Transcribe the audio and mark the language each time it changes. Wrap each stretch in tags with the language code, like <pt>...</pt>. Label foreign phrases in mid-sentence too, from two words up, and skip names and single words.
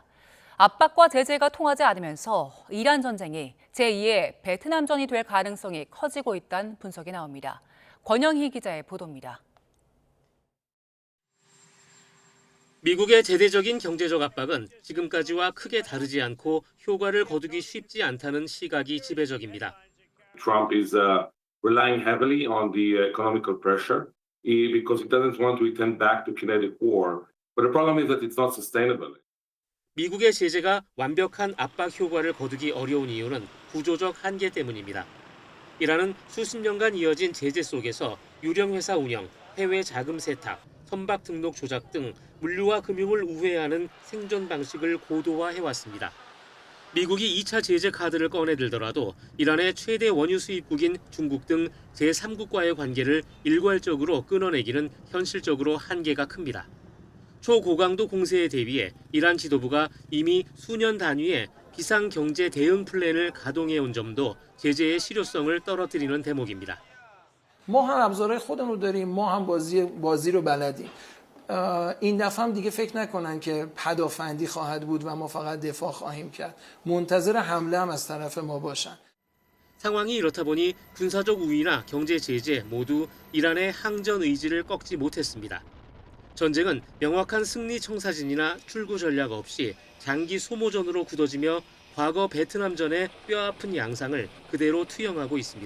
<ko>압박과 제재가 통하지 않으면서 이란 전쟁이 제2의 베트남전이 될 가능성이 커지고 있다는 분석이 나옵니다. 권영희 기자의 보도입니다. 미국의 대대적인 경제적 압박은 지금까지와 크게 다르지 않고 효과를 거두기 쉽지 않다는 시각이 지배적입니다.</ko> <en>Trump is relying heavily on the economical pressure because he doesn't want to return back to kinetic war. But the problem is that it's not sustainable.</en> <ko>미국의 제재가 완벽한 압박 효과를 거두기 어려운 이유는 구조적 한계 때문입니다. 이란은 수십 년간 이어진 제재 속에서 유령 회사 운영, 해외 자금 세탁, 선박 등록 조작 등 물류와 금융을 우회하는 생존 방식을 고도화해왔습니다. 미국이 2차 제재 카드를 꺼내들더라도 이란의 최대 원유 수입국인 중국 등 제3국과의 관계를 일괄적으로 끊어내기는 현실적으로 한계가 큽니다. 초고강도 공세에 대비해 이란 지도부가 이미 수년 단위의 비상경제 대응 플랜을 가동해온 점도 제재의 실효성을 떨어뜨리는 대목입니다.</ko> <fa>ما هم ابزارهای خودمون رو داریم ما هم بازی رو بلدیم این دفعه هم دیگه فکر نکنن که پدافندی خواهد بود و ما فقط دفاع خواهیم کرد منتظر حمله هم از طرف ما باشن</fa> <ko>상황이 이렇다 보니 군사적 우위나 경제 제재 모두 이란의 항전 의지를 꺾지 못했습니다. 전쟁은 명확한 승리 청사진이나 출구 전략 없이 장기 소모전으로 굳어지며 과거 베트남전의 뼈아픈 양상을 그대로 투영하고 있습니다.</ko>